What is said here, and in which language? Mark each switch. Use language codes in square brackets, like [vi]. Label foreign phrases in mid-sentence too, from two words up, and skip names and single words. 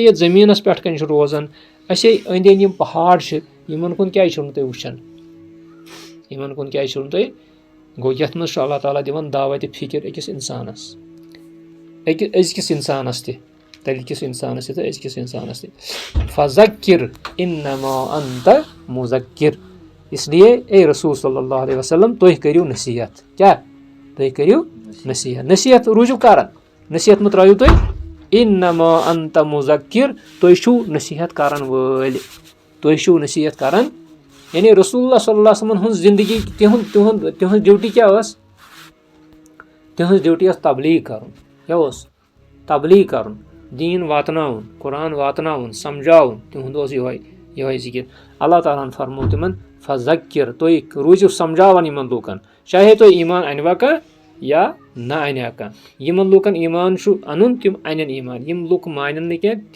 [ks] یتھ زٔمیٖنس پٮ۪ٹھ کَنۍ چھِ روزان أسے أنٛدۍ أنٛدۍ یِم پہاڑ چھِ یِمن کُن کیازِ چھِو نہٕ تُہۍ وٕچھان یِمن کُن کیازِ چھِو نہٕ تُہۍ گوٚو یتھ منٛز چھُ اللہ تعالیٰ دِوان دعوتِ فِکر أکِس اِنسانس أزکِس اِنسانس تہِ تٔلکِس اِنسانس تہِ تہٕ أزکِس اِنسانس تہِ [ar] فذکر انما انت مذکر [ur] اس لیے اے رسول [ar] صلی اللہ علیہ وسلم [ks] تُہۍ کٔرِو نصیحت کیاہ تُہۍ کٔرِو نصیحت روٗزِو کران نصیحت مہ ترٲیِو تُہۍ [ar] انما انت مذکر [ks] تُہۍ چھِو نصیحت کران وٲلۍ یعنی [ar] رسول اللہ صلی اللہ علیہ وسلمن [ks] ہٕنٛز زندگی تِہنٛز ڈیوٹی کیاہ ٲس تِہنٛز ڈیوٹی ٲس تبلیٖغ کرُن کیاہ اوس تبلیٖغ کرُن دیٖن واتناوُن قرآن واتناوُن سمجھاوُن تِہُنٛد اوس یِہوے ذِکر اللہ تعالیٰ ہن فرموو تِمن فذکر تُہۍ روٗزِو سمجھاوان یِمن لوٗکن چاہے تُہۍ ایٖمان انوا کانٛہہ یا نہ انیا کانٛہہ یِمن لوٗکن ایٖمان چھُ اَنُن تِم انن ایٖمان یِم لُکھ مانن نہٕ کینٛہہ